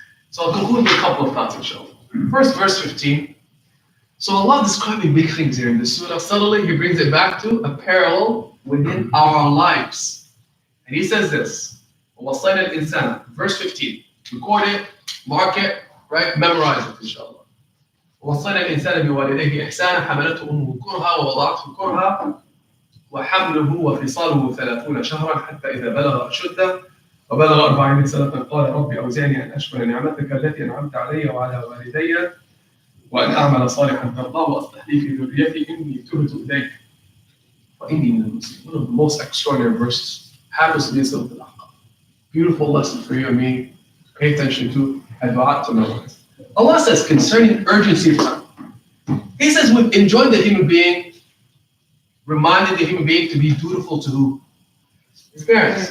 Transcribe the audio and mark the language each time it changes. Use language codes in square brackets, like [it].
[en] So I'll conclude with a couple of thoughts, inshallah. First, verse 15. So Allah describing big things here in the surah. Suddenly He brings it back to a parallel within our lives. And He says this, [ar] وَوَصَّيْنَا الْإِنسَانَ, [en] verse 15. Record it, mark it, right? Memorize it, inshallah. [ar] وَوَصَّيْنَا الْإِنسَانَ بِوَالِدَيْهِ إِحْسَانًا حَمَلَتْهُ أُمُّهُ كُرْهًا وَوَضَعَتْهُ كُرْهًا وَحَمْلُهُ وَفِصَالُهُ 30 شهرا حتى إذا بلغ أشده وبلغ 40 سنة قال ربي أوزعني أن أشكر نعمتك التي أنعمت علي وعلى والدي وأن أعمل صالحا ترضاه وأصلح لي في ذريتي إني تبت إليك وإني من المسلمين. [en] One of the most extraordinary verses happens to be Surah Al-Ahqaf. Beautiful lesson for you and me. Pay attention to and dua to memorize. Allah says concerning urgency of time. He says we've enjoined the human being, reminded the human being to be dutiful to who? His parents.